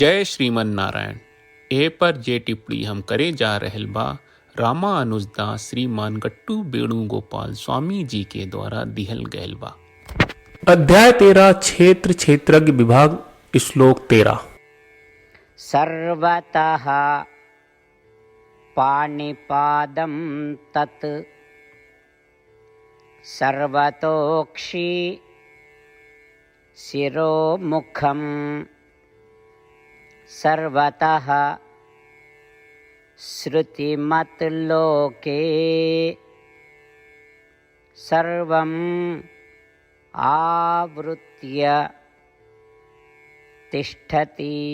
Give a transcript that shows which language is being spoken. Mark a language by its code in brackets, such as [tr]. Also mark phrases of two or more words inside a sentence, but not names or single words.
[bho] जय श्रीमन नारायण। ए पर जे टिप्पणी हम करे जा रहल बा रामानुजदास श्रीमान गट्टू वेणुगोपाल स्वामी जी के द्वारा दिहल गयल बा। अध्याय 13 क्षेत्र क्षेत्रज्ञ विभाग श्लोक 13। [sa] सर्वतः पाणिपादं तत् सर्वतोक्षि शिरोमुखं सर्वतः श्रुतिमत्लोके सर्वं आवृत्य तिष्ठति।